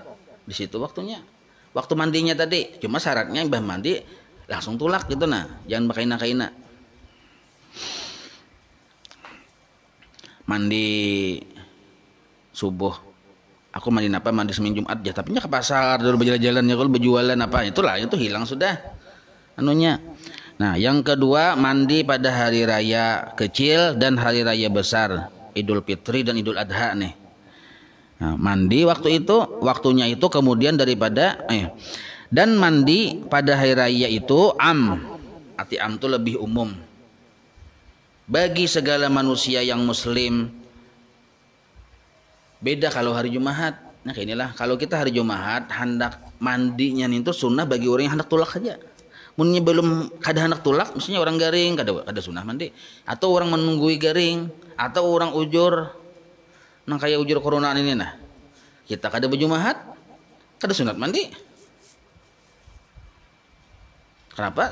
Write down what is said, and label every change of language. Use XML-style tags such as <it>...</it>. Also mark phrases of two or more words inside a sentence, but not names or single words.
<bjn>Di situ waktunya. Waktu mandinya tadi cuma syaratnya imbas mandi langsung tulak gitu nah. Jangan bakaina-kaina. Mandi subuh aku mandi apa mandi seminggu Jumat ya tapi nya ke pasar dulu berjalan-jalan ya kalau berjualan apa itulah itu hilang sudah anunya. Nah, yang kedua mandi pada hari raya kecil dan hari raya besar, Idul Fitri dan Idul Adha nih. Nah, mandi waktu itu waktunya itu kemudian daripada dan mandi pada hari raya itu arti am itu lebih umum bagi segala manusia yang muslim. Beda kalau hari Jumat. Nah, kayak inilah kalau kita hari Jumat hendak mandinya itu sunnah bagi orang yang hendak tulak saja. Munnya belum kada hendak tulak, maksudnya orang garing kada sunnah mandi. Atau orang menunggui garing, atau orang ujur. Nah, kayak ujur corona ini nah. Kita kada berjumahat, kada sunat mandi. Kenapa?</bjn>